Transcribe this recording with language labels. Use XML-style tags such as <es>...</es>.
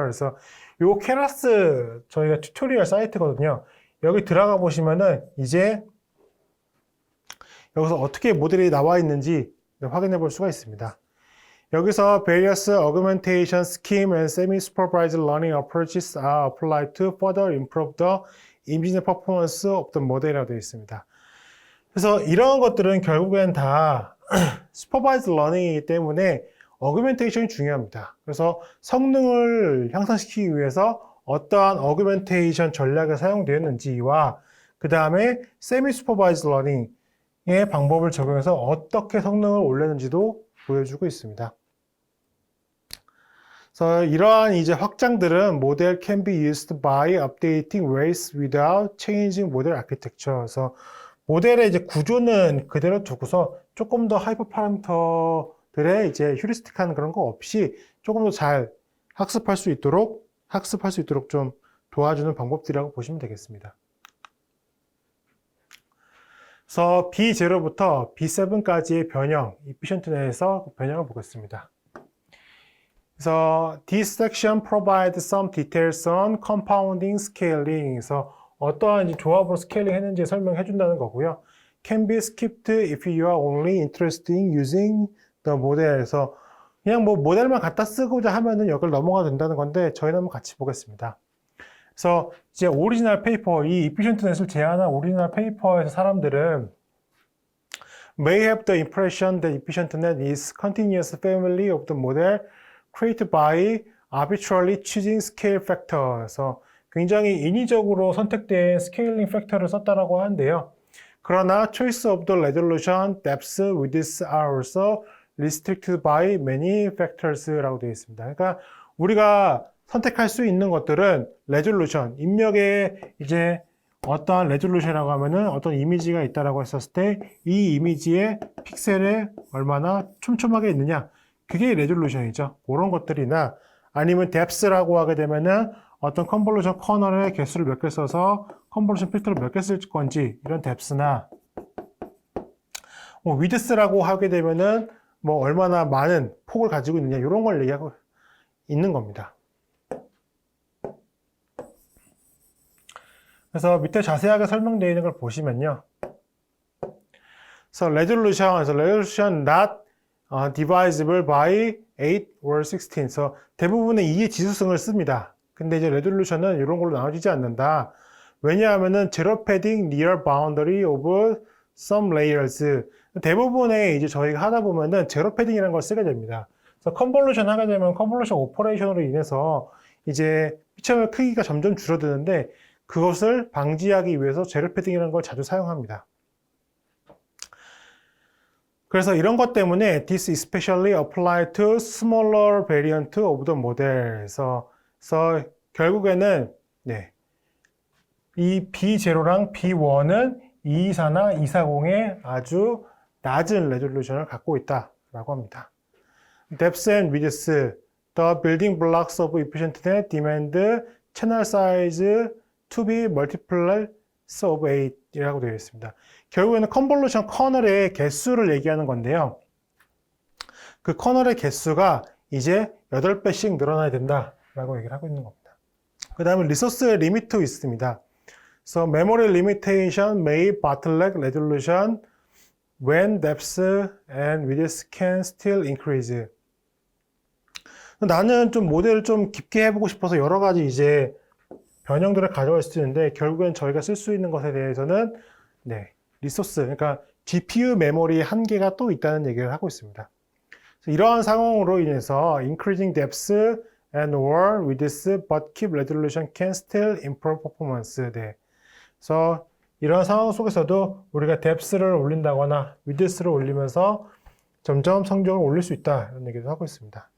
<ko>그래서 요 케라스 저희가 튜토리얼 사이트거든요. 여기 들어가 보시면은 이제 여기서 어떻게 모델이 나와 있는지 확인해 볼 수가 있습니다. 여기서</ko> <en>various augmentation scheme and semi-supervised learning approaches are applied to further improve the imaging performance of the model이라고</en> <ko>되어 있습니다. 그래서 이런 것들은 결국엔 다 supervised learning이기 때문에 augmentation이 중요합니다. 그래서 성능을 향상시키기 위해서 어떠한 augmentation 전략이 사용되었는지와 그 다음에 semi-supervised learning의 방법을 적용해서 어떻게 성능을 올렸는지도 보여주고 있습니다. 그래서 이러한 이제 확장들은</ko> <en>model can be used by updating weights without changing model architecture.</en> <ko>그래서 모델의 이제 구조는 그대로 두고서 조금 더 하이퍼 파라미터들의 이제 휴리스틱한 그런 거 없이 조금 더 잘 학습할 수 있도록 좀 도와주는 방법들이라고 보시면 되겠습니다. 그래서 B0부터 B7까지의 변형, efficient넷에서 변형을 보겠습니다. 그래서</ko> <en>this section provides some details on compounding scaling.</en> <ko>그래서 어떠한 조합으로 스케일링 했는지 설명해 준다는 거고요.</ko> <en>Can be skipped if you are only interested in using the model.</en> <ko>그래서 그냥 뭐 모델만 갖다 쓰고자 하면은 여기를 넘어가도 된다는 건데 저희는 한번 같이 보겠습니다. 그래서 이제 오리지널 페이퍼, 이 efficient넷을 제안한 오리지널 페이퍼에서 사람들은</ko> <en>may have the impression that efficientnet is continuous family of the model created by arbitrarily choosing scale factor.</en> <ko>그래서 굉장히 인위적으로 선택된 스케일링 팩터를 썼다라고 하는데요. 그러나</ko> <en>choice of the resolution, depth, width are also restricted by many factors라고</en> <ko>되어 있습니다. 그러니까 우리가 선택할 수 있는 것들은 레졸루션, 입력에 이제 어떠한 레졸루션이라고 하면은 어떤 이미지가 있다라고 했었을 때 이 이미지의 픽셀에 얼마나 촘촘하게 있느냐, 그게 레졸루션이죠. 그런 것들이나 아니면 뎁스라고 하게 되면은 어떤 컨볼루션 커널의 개수를 몇 개 써서 컨볼루션 필터를 몇 개 쓸 건지 이런 뎁스나 위드스라고 하게 되면은 뭐 얼마나 많은 폭을 가지고 있느냐 이런 걸 얘기하고 있는 겁니다. 그래서 밑에 자세하게 설명되어 있는 걸 보시면요. 그래서</ko> <en>resolution not divisible by 8 or 16.</en> <ko>그래서 대부분의 2의 지수성을 씁니다. 근데 이제 레졸루션은 이런 걸로 나눠지지 않는다. 왜냐하면은</ko> <en>zero padding near boundary of some layers.</en> <ko>대부분의 이제 저희가 하다 보면은 제로 패딩이라는 걸 쓰게 됩니다. 그래서 컨볼루션 하게 되면 컨볼루션 오퍼레이션으로 인해서 이제 피처의 크기가 점점 줄어드는데 그것을 방지하기 위해서 제로 패딩이라는 걸 자주 사용합니다. 그래서 이런 것 때문에</ko> <en>this especially apply to smaller variant of the model.</en> <ko>그래서 결국에는 이 B0랑 B1은 224나 240의 아주 낮은 레졸루션을 갖고 있다라고 합니다.</ko> <en>depth and width, the building blocks of efficient net demand channel size to be multiples of 8이라고</en> <ko>되어 있습니다. 결국에는 컨볼루션 커널의 개수를 얘기하는 건데요. 그 커널의 개수가 이제 8배씩 늘어나야 된다라고 얘기를 하고 있는 겁니다. 그 다음에 리소스의 리미트 있습니다.</ko> <en>So memory limitation may bottleneck resolution when depth and width can still increase.</en> <ko>나는 좀 모델을 좀 깊게 해보고 싶어서 여러 가지 이제 변형들을 가져갈 수 있는데 결국엔 저희가 쓸 수 있는 것에 대해서는 리소스, 그러니까 GPU 메모리의 한계가 또 있다는 얘기를 하고 있습니다. 이러한 상황으로 인해서</ko> <en>increasing depth and or width but keep resolution can still improve performance.</en> <ko>그래서 이런 상황 속에서도 우리가 depth를 올린다거나 width를 올리면서 점점 성적을 올릴 수 있다 이런 얘기도 하고 있습니다.</ko>